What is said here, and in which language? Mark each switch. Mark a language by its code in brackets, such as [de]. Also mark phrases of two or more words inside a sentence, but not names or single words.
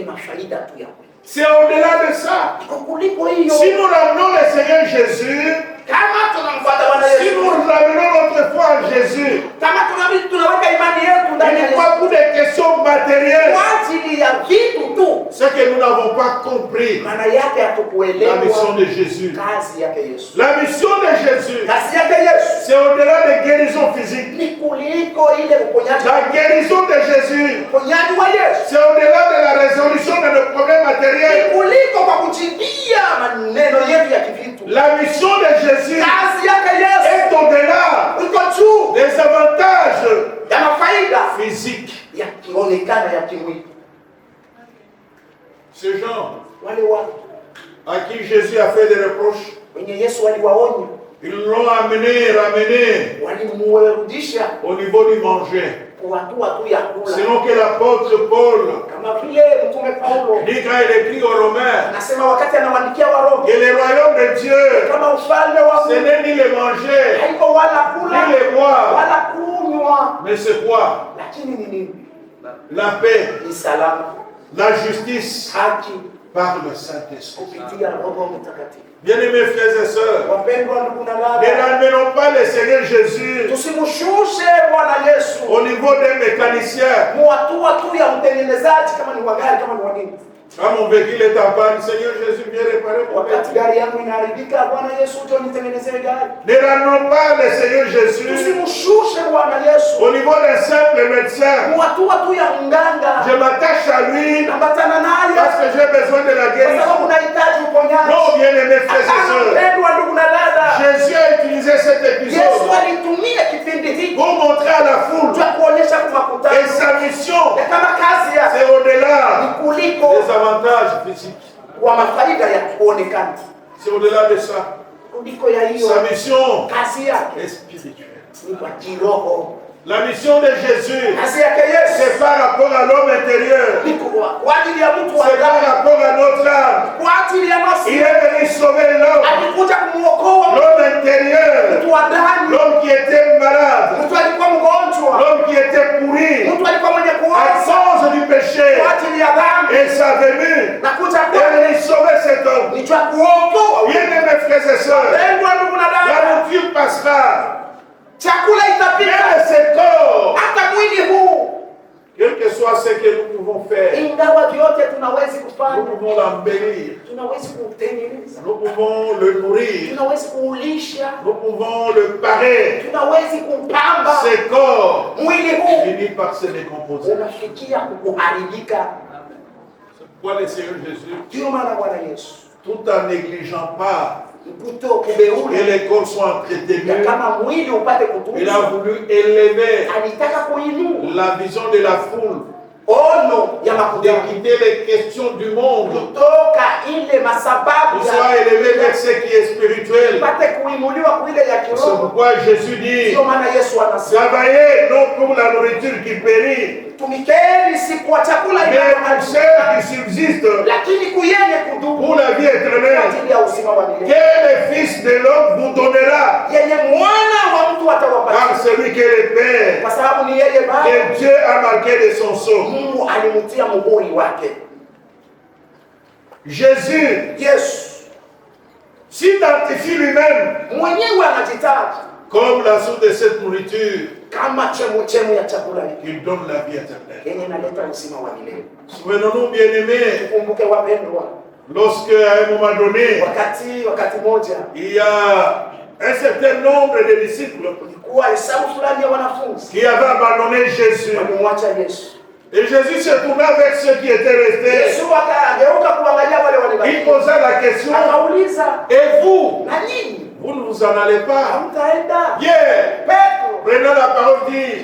[fr] C'est au-delà de ça. Si nous ramenons le Seigneur Jésus, si nous ramenons notre foi en Jésus, il n'est pas pour des questions matérielles. [sw] vitu tu. [fr] C'est que nous n'avons pas compris [sw] Maana yake hatukuelewa [fr] la mission de Jésus. [sw] kazi yake Yesu. [fr] La mission de Jésus, [sw] Kazi yake Yesu [fr] c'est au-delà des guérisons physiques. [sw] ni kuliko ile uponyaji. [fr] La guérison de Jésus, [sw] Uponyaji wa Yesu [fr] c'est au-delà de la résolution de nos problèmes [sw] ni [fr] matériels. [sw] kuliko kwa kujibia maneno yetu ya kivitu. [fr] La mission de Jésus [sw] Kazi yake Yesu [fr] est au-delà [sw] iko juu [fr] des avantages [sw] ya mafaida [fr] physiques. [sw] yakionekana ya kimwili. [fr] Ces gens [sw] Wale watu [fr] à qui Jésus a fait des reproches, [sw] wenye Yesu waliwaonya, [fr] ils l'ont ramené [sw] walimrudisha [fr] au niveau du manger. [sw] kwa hatua tu ya kula, [fr] Selon que l'apôtre Paul [sw] kama vile mtume Paulo [fr] dit quand il écrit aux Romains [sw] anasema wakati anawaandikia Waroma [fr] que le royaume de Dieu, [sw] kama ufalme wa [fr] ce n'est ni le manger, [sw] haiko wala kula [fr] ni le boire, [sw] wala kunywa, [fr] mais c'est quoi? [sw] lakini ni nini? [fr] La paix, [sw] Ni salama, [fr] la justice [sw] haki [fr] par le Saint-Esprit. [sw] kupitia Roho Mtakatifu. [fr] Bien-aimés frères et sœurs, [sw] Wapendwa ndugu na [fr] ne [sw] dada, [fr] ramenons pas le Seigneur Jésus [sw] tusimshushe Bwana Yesu [fr] au niveau d'un mécanicien. [sw] muhatua tu ya mtengenezaji, kama ni wa gari, kama ni wa nini. [fr] Quand mon véhicule est en panne, Seigneur Jésus, viens réparer mon [sw] Wakati [fr] véhicule. [sw] gari yangu inaharibika, Bwana Yesu njoo nitengenezee gari. [fr] Ne ramenons pas le Seigneur Jésus [sw] Tusimshushe Bwana Yesu [fr] au niveau d'un simple médecin. [sw] muhatua tu ya mganga, [fr] Je m'attache à lui [sw] ambatana naye [fr] parce que j'ai besoin de la [sw] kwa [fr] guérison. [sw] sababu unahitaji uponyaji. [fr] Non, bien-aimés frères et sœurs, [sw] Mpendwa ndugu na dada, [fr] Jésus a utilisé cet [sw] Yesu [fr] épisode [sw] alitumia kipindi hiki [fr] pour montrer à la foule [sw] cha kuonyesha kwa makutano [fr] et sa mission, [sw] ya kama kazi yake [fr] c'est au-delà [sw] ni kuliko [fr] des avantages physiques. [sw] kwa mafaida ya kuonekana, [fr] C'est au-delà de ça. [sw] kuliko ya hiyo [fr] Sa mission [sw] kazi yake [fr] est spirituelle. [sw] ni kwa kiroho. [fr] La mission de Jésus, [sw] Kazi yake Yesu [fr] c'est par rapport à l'homme intérieur. [sw] ni kwa ajili ya mtu wa [fr] C'est par [sw] ndani, [fr] rapport à notre âme. [sw] kwa ajili ya nafsi. [fr] Il est venu sauver l'homme. [sw] Alikuja kumuokoa [fr] L'homme intérieur. [sw] mtu wa ndani, [fr] L'homme qui était malade. [sw] mtu alikuwa mgonjwa, [fr] L'homme qui était pourri [sw] mtu alikuwa mwenye [fr] à [sw] kuoza [fr] cause du péché. [sw] kwa ajili ya dhambi, [fr] Et sa venue [sw] na kuja [fr] est [sw] kwake [fr] venu sauver cet homme. [sw] ni cha kuokoa. [fr] Bien-aimés frères et sœurs, [sw] Pendwa ndugu na [fr] la [sw] dada, [fr] nourriture passera. [sw] chakula itapita, [fr] Même ce corps, [sw] hata mwili huu, [fr] quel que soit ce que nous pouvons faire, [sw] ingawa vyote tunawezi [fr] nous [sw] kufanya, [fr] pouvons l'embellir. [sw] tunawezi kuutengeneza, [fr] Nous pouvons le nourrir. [sw] tunawezi kuulisha, [fr] Nous pouvons le parer. [sw] tunawezi kupamba. [fr] Ce corps [sw] Mwili huu [fr] finit par se décomposer. [sw] unafikia kuharibika. [fr] C'est pourquoi le Seigneur Jésus, [sw] Ndio maana Bwana Yesu [fr] tout en négligeant pas [sw] kuto [fr] que [sw] kubeula [fr] les corps soient [sw] ya [fr] entretenus, [sw] kama mwili upate [fr] il a [sw] kutunzwa, [fr] voulu élever [sw] alitaka kuinua [fr] la vision de la foule, [sw] ono ya [fr] de [sw] makutano [fr] quitter les questions du monde, [sw] kutoka ile masababu [fr] pour soit élevé vers ce qui est spirituel. [sw] ipate kuinuliwa kuile ya [fr] C'est [sw] kiroho. [fr] pourquoi Jésus dit, [sw] Ndio maana Yesu anasema [fr] travaillez non pour la nourriture qui périt, [sw] tumikeni si kwa chakula [fr] mais pour [sw] inayoharibika, [fr] celle qui subsiste [sw] lakini kuyenye kudumu [fr] pour la vie [sw] kwa [fr] éternelle, [sw] ajili ya uzima wa [fr] que [sw] milele, [fr] le Fils de l'homme vous donnera, [sw] yenye mwana wa mtu [fr] par [sw] atawapatia, [fr] celui que le Père, [sw] kwa sababu ni yeye Baba [fr] que Dieu a marqué de son sceau. [sw] Mungu alimtia muhuri wake. [fr] Jésus [sw] Yesu [fr] s'identifie lui-même [sw] mwenyewe anajitaja [fr] comme la source de cette nourriture [sw] kama chemu ya chakula hiki [fr] qui donne la vie éternelle. [sw] yenye inaleta uzima wa milele. [fr] Souvenons-nous, bien-aimés, [sw] Kumbuke wapendwa, [fr] lorsque à un moment donné, [sw] wakati moja [fr] il y a un certain nombre de disciples [sw] kulikuwa hesabu fulani ya wanafunzi [fr] qui avaient abandonné Jésus. [sw] walimwacha Yesu. [fr] Et Jésus se tourna avec ceux qui étaient restés. [sw] Yesu akageuka kuangalia wale [fr] Il [sw] walibaki, [fr] posa la question, [sw] akauliza, [fr] et vous, [sw] na nyinyi [fr] vous ne vous en allez pas? [sw] hamtaenda? [fr] Pierre, [sw] Petro, [fr] prenant la parole, dit,